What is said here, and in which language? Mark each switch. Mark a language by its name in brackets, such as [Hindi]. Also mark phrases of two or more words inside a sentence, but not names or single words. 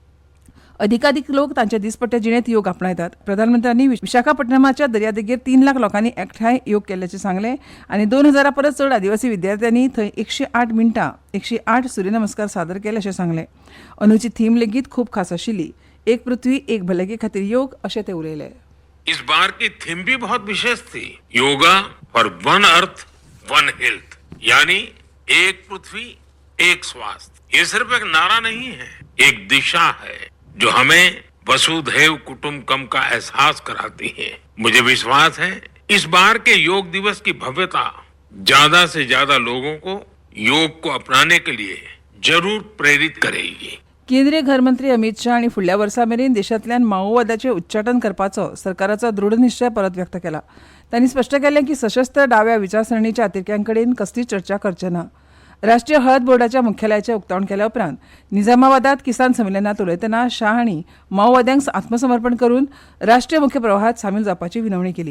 [Konkani] अधिकाधिक लोक तांच्या दिसपट्ट्या जिणेंत योग आपणायतात. प्रधानमंत्र्यांनी विशाखापट्टणमाच्या दर्यादेगेर 3 लाख लोकांनी एकठांय योग केल्ल्याचें सांगलें आनी 2000 परस चड आदिवासी विद्यार्थ्यांनी थंय 108 मिनटां 108 सूर्यनमस्कार सादर केले अशें सांगलें. अंदूची थीम लेगीत खूब खास आशिल्ली. एक पृथ्वी एक भलायके खातीर योग अशें ते उलयले. [Hindi] इस बार की थीम भी बहुत विशेष थी. [English] Yoga for One Earth One Health, [Hindi] यानी एक पृथ्वी एक स्वास्थ्य. ये सिर्फ एक नारा नहीं है, एक दिशा है जो हमें [Sanskrit] वसुधैव कुटुंबकम [Hindi] का एहसास कराती है. मुझे विश्वास है इस बार के योग दिवस की भव्यता ज्यादा से ज्यादा लोगों को योग को अपनाने के लिए जरूर प्रेरित करेगी. [Konkani] केंद्रीय गृहमंत्री अमित शाह हांणी फुडल्या वर्सा मेरेन देशांतल्यान माओवादाचें उच्चाटन करपाचो सरकाराचो दृढ निश्चय परत व्यक्त केला. तांणी स्पश्ट केलें की सशस्त्र डाव्या विचारसरणीच्या अतिरेक्यां कडेन कसलीच चर्चा करचे ना. राष्ट्रीय हळद बोर्डाच्या मुख्यालयाचें उक्तावण केल्या उपरांत निजामाबादात किसान संमेलनात उलयतना शाह हांणी माओवाद्यांक आत्मसमर्पण करून राष्ट्रीय मुख्य प्रवाहात सामील जावपाची विनवणी केली.